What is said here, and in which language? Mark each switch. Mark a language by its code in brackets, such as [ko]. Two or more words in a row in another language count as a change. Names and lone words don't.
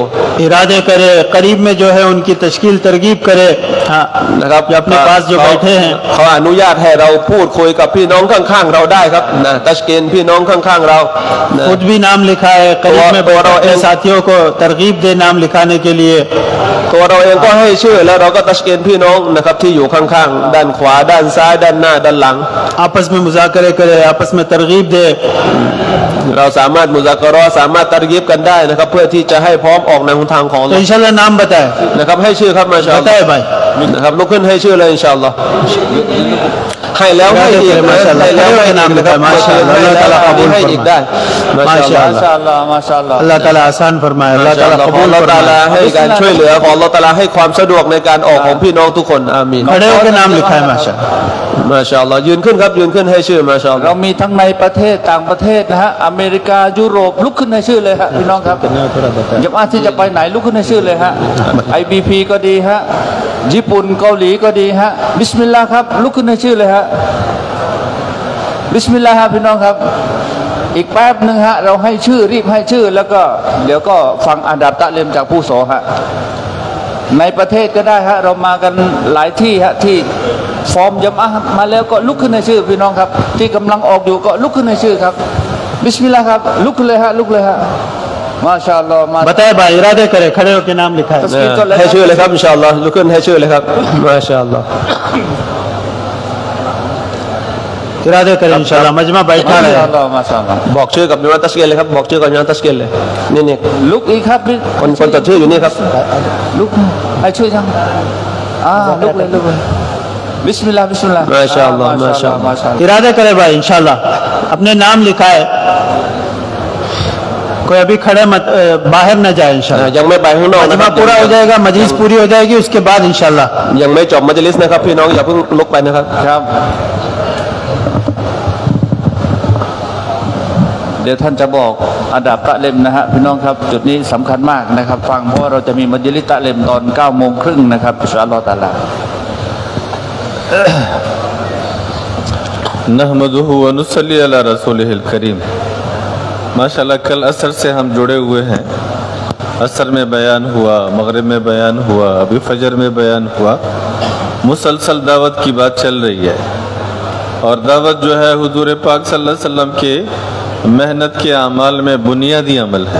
[hi] इरादे करे करीब में जो है उनकी तश्कील तरगीब करे हाँ [th] นะครับ [hi] जो अपने पास जो बैठे हैं [th] เขาอนุญาตให้เราพูดคุยกับพี่น้องข้างๆเราได้ครับนะตัชกีนพี่น้องข้างๆเรานะ [hi] खुद भी नाम लिखा है करीब में बैठे अपने साथियों को तरगीब दे नाम लिखाने के लिए [th] ตัวเราเองก็ให้ชื่อแล้วเราก็ตัชกีนพี่น้องนะครับที่อยู่ข้างๆด้านขวาด้านซ้ายด้านหน้าด้านหลัง [hi] आपस में मुज़ाकरे करे आपस में तरगीब दे [th] เราสามารถมุซากะเราะห์สามารถตัรกีบกันได้นะครับเพื่อที่จะให้พร้อมออกในหนทางของอัล [hi] तो [th] เลาะห์ [hi] इंशाल्लाह नाम बताए [th] นะครับให้ชื่อครับมาชาอัลลอฮ์ [hi] बताए भाई [th] นะครับลุกขึ้นให้ชื่อเลยอินชาอัลลอฮ์ให้แล้วให้อีกนะให้แล้วให้นามนะครับมาชาอัลลอฮ์ [ar] الله تعالى [th] क़บูลให้อีกได้มาชาอัลลอฮ์ มาชาอัลลอฮ์มาชาอัลลอฮ์ [ar] الله تعالى [hi] आसान फरमाए [ar] الله تعالى [th] ขอ [hi] कबूल [ar] الله تعالى [hi] फरमाए [th] ให้การช่วยเหลือของ [ar] الله تعالى [th] ให้ความสะดวกในการออกของพี่น้องทุกคนอามีน [hi] खड़े होकर नाम लिखा है माशा [th] มาชาอัลลอฮ์ยืนขึ้นครับยืนขึ้นให้ชื่อมาชาอัลลอ เรา ฮ์ มีทั้งในประเทศต่างประเทศนะฮะอเมริกายุโรปลุกขึ้นในชื่อเลยฮะพี่น้องครับจำอะห์ที่จะไปไหนลุกขึ้นในชื่อเลยฮะ IBP ก็ ดีฮะญี่ปุ่นเกาหลีก็ดีฮะบิสมิลลาห์ครับลุกขึ้นในชื่อเลยฮะบิสมิลลาห์ครับพี่น้องครับอีกแป๊บหนึ่งฮะเราให้ชื่อรีบให้ชื่อแล้วก็เดี๋ยวก็ฟังอาดับตะเลมจากผู้โสฮะในประเทศก็ได้ฮะเรามากันหลายที่ฮะที่ฟอร์มยำอะห์มาแล้วก็ลุกขึ้นในชื่อพี่น้องครับที่กำลังออกอยู่ก็ลุกขึ้นในชื่อครับบิสมิลลาห์ครับลุกขึ้นเลยฮะลุกเลยฮะมาชาอัลลอฮ์มา [hi] बताए भाई इरादे करे खड़े होकर नाम लिखा है [th] ให้ชื่อเลยครับอินชาอัลลอฮ์ลุกขึ้นให้ชื่อเลยครับมาชาอัลลอฮ์ [hi] इरादे करे इंशाल्लाह मजमा बैठा [th] มา [hi] रहे [th] ชาอัลลอฮ์มาชาอัลลอฮ์ บอกชื่อกับยามาตัชกีนเลยครับบอกชื่อกับยามาตัชกีนเลยนี่ ลุกอีกครับพี่ คนจดชื่ออยู่นี่ครับ ลุกให้ช่วยจังลุกเลยลุกเลยบิสมิลลาห์บิสมิลลาห์ มาชาอัลลอฮ์มาชาอัลลอฮ์ มาชาอัลลอฮ์ [hi] इरादे करे भाई इंशाल्लाह अपने नाम लिखा है कोई अभी खड़े मत बाहर न जाए इंशाल्लाह [th] ยังไม่ไปข้างนอกนะค [hi] मजमा [th] รับ [hi] पूरा हो जाएगा मजलिस पूरी हो जाएगी उसके बाद इंशाल्लाह [th] ยังไม่จบมัจลิสนะครับพี่น้องอย่าเพิ่งลุกไปนะครับ ครับเดี๋ยวท่านจะบอกอันดับตะเลมนะฮะพี่น้องครับจุดนี้สำคัญมากนะครับฟังเพราะว่าเราจะมีมัจลิสตะเลมตอน 9:30 นนะครับ [ar] إن شاء الله تعالى نحمده ونصلي على رسوله الكريم. [hi] माशाल्लाह कल असर से हम जुड़े हुए हैं। असर में बयान हुआ, मगरिब में बयान हुआ, अभी फजर में बयान हुआ। मुसलसल दावत की बात चल रही है और दावत जो है हुजूर पाक [ar] صلى الله عليه وسلم [hi] के मेहनत के अमाल में बुनियादी अमल है।